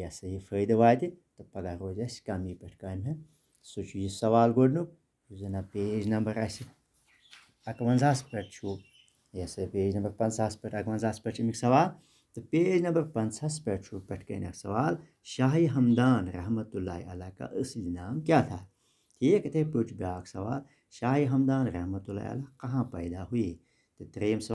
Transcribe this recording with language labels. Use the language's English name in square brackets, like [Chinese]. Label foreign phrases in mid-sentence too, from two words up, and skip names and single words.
[Kashmiri] ہسا یہِ فٲیدٕ واتہِ تہٕ پَگاہ روزِ اَسہِ کَمی پٮ۪ٹھ کامہِ ہُنٛد سُہ چھُ یہِ سوال گۄڈنیُک یُس زَن [English] page number [Kashmiri] اَسہِ 51 پٮ۪ٹھ چھُ یہِ ہسا [English] page number [Kashmiri] 50 پٮ۪ٹھ 51 پٮ۪ٹھ چھِ اَمیُک سوال تہٕ [English] page number [Kashmiri] 50 پٮ۪ٹھ چھُ پٮ۪ٹھ کَنۍ اَکھ سوال [Urdu] شاہِ ہمدان رحمتہ اللہ علیہ کا اصلی نام کیا تھا [Kashmiri] ٹھیٖک یِتھَے پٲٹھۍ چھُ بیٛاکھ سوال [Urdu] شاہِ ہمدان رحمتہ اللہ علیہ کہاں پیدا ہوئے [Kashmiri] تہٕ ترٛیٚیِم سوال